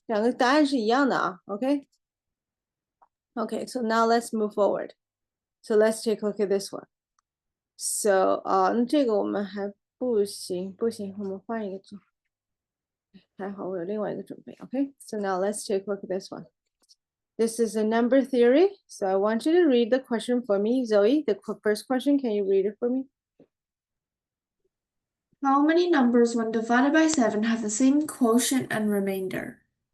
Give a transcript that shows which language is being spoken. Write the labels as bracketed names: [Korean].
[Chinese] 两个答案是一样的啊 OK? [English] Okay, so now let's move forward. So let's take a look at this one. [Chinese] So 这个我们还不行，我们换一个做。还好我有另外一个准备 OK? [English] So now let's take a look at this one. This is a number theory. So I want you to read the question for me. Zoe, the first question, can you read it for me? How many numbers when divided by 7 have the same quotient and remainder?